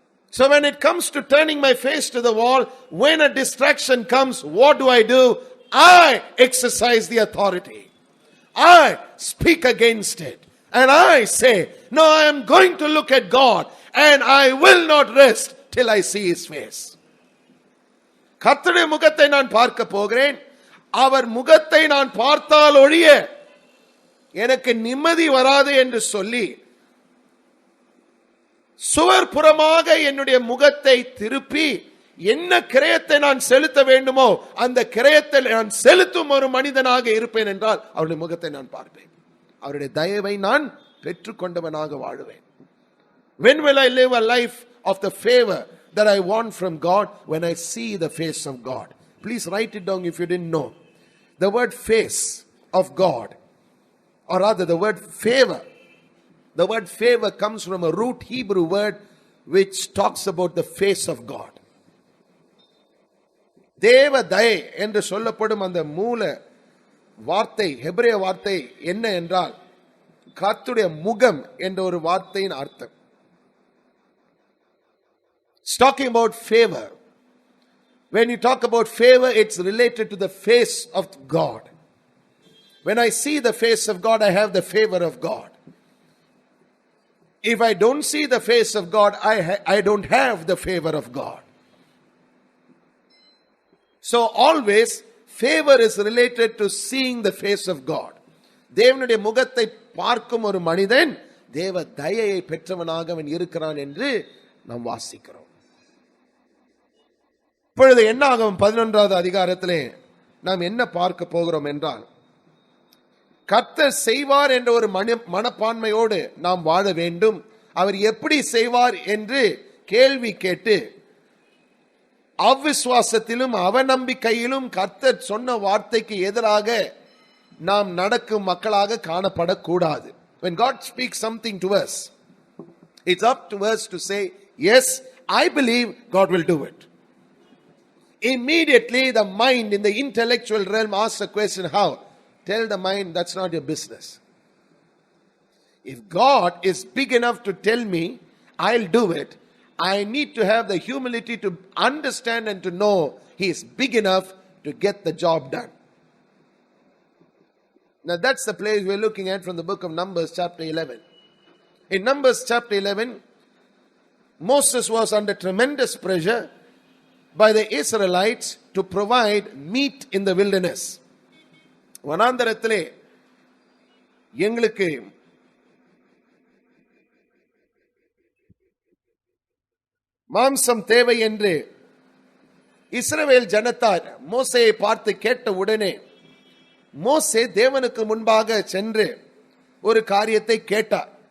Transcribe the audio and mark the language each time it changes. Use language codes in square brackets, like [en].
[en] So when it comes to turning my face to the wall, when a distraction comes, what do? I exercise the authority. I speak against it. And I say, no, I am going to look at God and I will not rest till I see his face. [ta] கர்த்தருடைய முகத்தை நான் பார்க்க போகிறேன். அவர் முகத்தை நான் பார்த்தால் ஒழிய எனக்கு நிம்மதி வராது என்று சொல்லி சுவர்புறமாக என்னுடைய முகத்தை திருப்பி என்ன கிரயத்தை நான் செலுத்த வேண்டுமோ அந்த கிரயத்தை நான் செலுத்தும் ஒரு மனிதனாக இருப்பேன் என்றால் அவருடைய முகத்தை நான் பார்ப்பேன். அவருடைய தயவை நான் பெற்றுக்கொண்டவனாக வாழுவேன். [en] When will I live a life of the favor that I want from God? When I see the face of God. Please write it down if you didn't know. The word face of God, or rather the word favor. The word favor comes from a root Hebrew word which talks about the face of God. [ta] தேவ தயை என்று சொல்லப்படும் அந்த மூல வார்த்தை, ஹெபிரேய வார்த்தை என்ன என்றால் கர்த்தருடைய முகம் என்ற ஒரு வார்த்தையின் அர்த்தம். [en] It's talking about favor. When you talk about favor, it's related to the face of God. When I see the face of God, I have the favor of God. If I don't see the face of God, I don't have the favor of God. So always favor is related to seeing the face of God. [ta] தேவனுடைய முகத்தை பார்க்கும் ஒரு மனிதன் தேவ தயையை பெற்றவனாக அவன் இருக்கிறான் என்று நாம் வாசிக்கிறோம். இப்பொழுது என்ன ஆகும்? 11வது அதிகாரத்திலே நாம் என்ன பார்க்க போகிறோம் என்றால், கர்த்தர் செய்வார் என்ற ஒரு மனப்பான்மையோடு நாம் வாழ வேண்டும். அவர் எப்படி செய்வார் என்று கேள்வி கேட்டு அவ்விசுவாசத்திலும் அவநம்பிக்கையிலும் கர்த்தர் சொன்ன வார்த்தைக்கு எதிராக நாம் நடக்கும் மக்களாக காணப்படக்கூடாது. [en] When God speaks something to us, it's up to us to say, yes, I believe God will do it. Immediately the mind in the intellectual realm asks a question, how? Tell the mind, that's not your business. If God is big enough to tell me, I'll do it. I need to have the humility to understand and to know He is big enough to get the job done. Now that's the place we're looking at from the book of Numbers chapter 11. In Numbers chapter 11, Moses was under tremendous pressure by the Israelites to provide meat in the wilderness. [ta] வனாந்தரத்திலே எங்களுக்கு மாம்சம் தேவை என்று இஸ்ரவேல் ஜனத்தார் மோசேயை பார்த்து கேட்ட உடனே மோசே தேவனுக்கு முன்பாக சென்று ஒரு காரியத்தை கேட்டார்.